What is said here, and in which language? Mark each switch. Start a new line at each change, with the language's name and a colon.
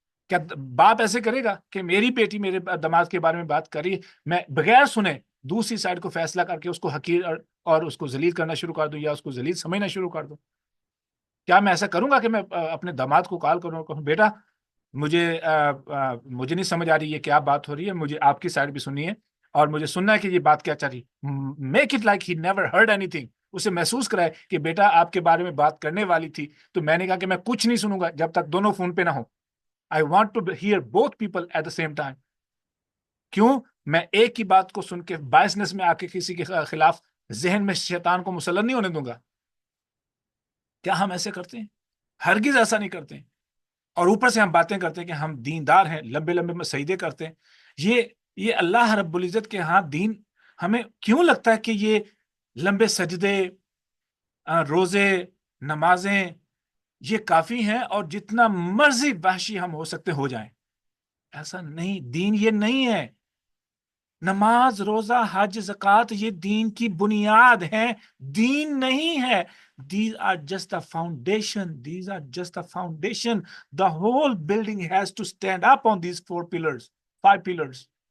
Urdu: کیا باپ ایسے کرے گا کہ میری بیٹی میرے دماغ کے بارے میں بات کر رہی ہے، میں بغیر سنے دوسری سائڈ کو فیصلہ کر کے اس کو حقیر اور اس کو ذلیل کرنا شروع کر دوں یا اس کو ذلیل سمجھنا شروع کر دوں؟ کیا میں ایسا کروں گا کہ میں اپنے داماد کو کال کروں اور کہوں بیٹا مجھے نہیں سمجھ آ رہی یہ کیا بات ہو رہی ہے، مجھے آپ کی سائڈ بھی سننی ہے اور مجھے سننا ہے کہ یہ بات کیا چل رہی،
English: make it like he never heard anything,
Urdu: اسے محسوس کرائے کہ بیٹا آپ کے بارے میں بات کرنے والی تھی تو میں نے کہا کہ میں کچھ نہیں سنوں گا جب تک دونوں فون پہ نہ ہو.
English: I want to hear both people at the same time.
Urdu: کیوں میں ایک کی بات کو سن کے بائسنس میں آ کے کسی کے خلاف ذہن میں شیطان کو مسلط نہیں ہونے دوں گا؟ کیا ہم ایسے کرتے ہیں؟ ہرگز ایسا نہیں کرتے ہیں. اور اوپر سے ہم باتیں کرتے ہیں کہ ہم دیندار ہیں، لمبے لمبے سجدے کرتے ہیں. یہ اللہ رب العزت کے ہاں دین ہمیں کیوں لگتا ہے کہ یہ لمبے سجدے، روزے، نمازیں یہ کافی ہیں اور جتنا مرضی وحشی ہم ہو سکتے ہو جائیں؟ ایسا نہیں، دین یہ نہیں ہے. نماز، روزہ، حج، زکوٰۃ یہ دین کی بنیاد ہیں، دین نہیں ہے.
English: These are just the foundation. These are just the foundation. The whole building has to stand up on these 4 pillars, 5 pillars.